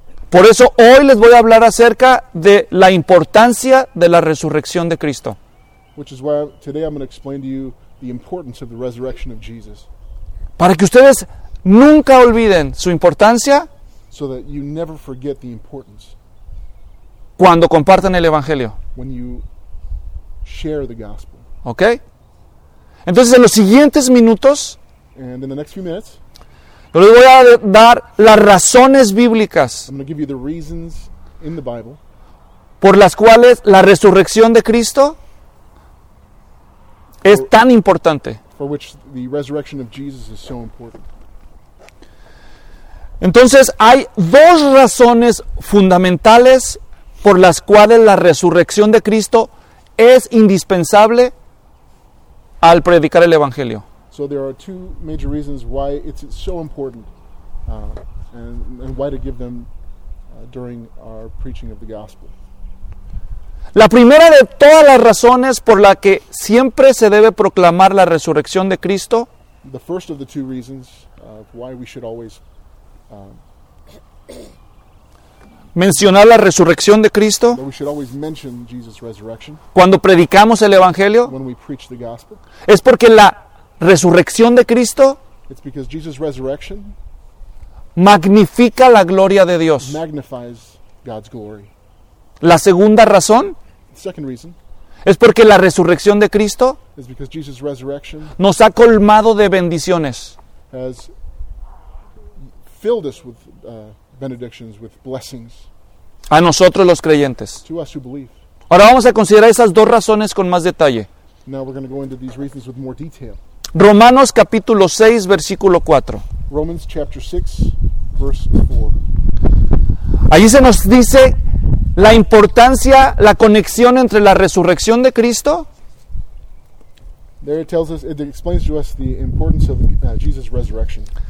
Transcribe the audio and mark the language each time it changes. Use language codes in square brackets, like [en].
[es] Por eso hoy les voy a hablar acerca de la importancia de la resurrección de Cristo. [en] Which is why today I'm going to explain to you the importance of the resurrection of Jesus. [es] Para que ustedes nunca olviden su importancia. [en] So that you never forget the importance. [es] Cuando compartan el evangelio. [en] When you share the gospel. [es] Okay. Entonces en los siguientes minutos. [en] And in the next few minutes. [es] Yo les voy a dar las razones bíblicas. [en] I'm going to give you the reasons in the Bible. [es] Por las cuales la resurrección de Cristo es tan importante. [en] For which the resurrection of Jesus is so important. [es] Entonces, hay dos razones fundamentales por las cuales la resurrección de Cristo es indispensable al predicar el Evangelio. [en] So there are two major reasons why it's so important and why to give them during our preaching of the gospel. [es] La primera de todas las razones por la que siempre se debe proclamar la resurrección de Cristo. [en] The first of the two reasons why we should always [es] mencionar la resurrección de Cristo. [en] That we should always mention Jesus' resurrection. [es] Cuando predicamos el Evangelio. [en] When we preach the gospel. [es] Es porque la resurrección de Cristo. [en] It's because Jesus' resurrection. [es] Magnifica la gloria de Dios. [en] Magnifies God's glory. [es] La segunda razón. [en] Second reason, [es] es porque la resurrección de Cristo [en] is because Jesus' resurrection [es] nos ha colmado de bendiciones. [en] Has filled us with benedictions, with blessings. [es] A nosotros los creyentes. [en] To us who believe. [es] Ahora vamos a considerar esas dos razones con más detalle. [en] Now we're going to go into these reasons with more detail. [es] Romanos capítulo 6, versículo 4. [en] Romans chapter 6, verse 4. [es] Allí se nos dice la importancia, la conexión entre la resurrección de Cristo. [en] There it tells us, it explains to us the importance of Jesus' resurrection.